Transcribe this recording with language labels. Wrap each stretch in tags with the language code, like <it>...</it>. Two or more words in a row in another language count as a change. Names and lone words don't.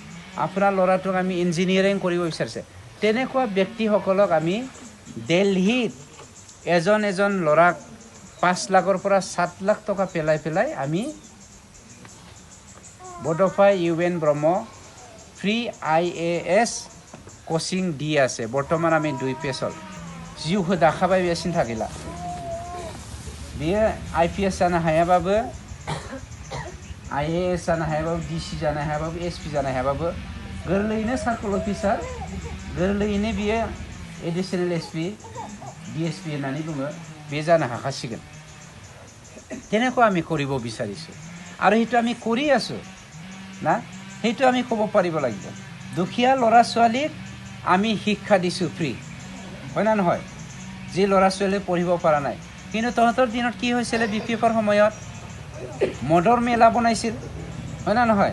<as>আপোনাৰ ল'ৰাটোক আমি ইঞ্জিনিয়াৰিং কৰিব বিচাৰিছে। তেনেকুৱা ব্যক্তিসকলক আমি দিল্লীত এজন ল'ৰাক 5 লাখৰ পৰা 7 লাখ টকা পেলাই আমি বডোফাই UN ব্ৰহ্ম</as> <en>free IAS coaching</en> <as>দি আছে। বৰ্তমান আমি 2 পেজল</as> <brx>जिउ दाखाबाय बे सिन्था गैला। बेयो IPS जानो हायाबाबो, IAS जानो हायाबाबो, DC जानो हायाबाबो, SP जानो हायाबाबो, गोरलैयैनो</brx> <en>circle officer,</en> <brx>गोरलैयैनो बियो</brx> <en>additional SP,</en> <brx>DSP होननानै बुङो, बे जानो हाखासिगोन।</brx> <as>তেনেকুৱা আমি কৰিব বিচাৰিছোঁ আৰু সেইটো আমি কৰি আছোঁ না, সেইটো আমি ক'ব পাৰিব লাগিব। দুখীয়া ল'ৰা ছোৱালীক আমি শিক্ষা দিছোঁ ফ্ৰী, হয় না নহয়? যি ল'ৰা ছোৱালীয়ে পঢ়িব পৰা নাই। কিন্তু তহঁতৰ দিনত কি হৈছিলে, BPFৰ সময়ত মদৰ মেলা বনাইছিল, হয় না নহয়?</as>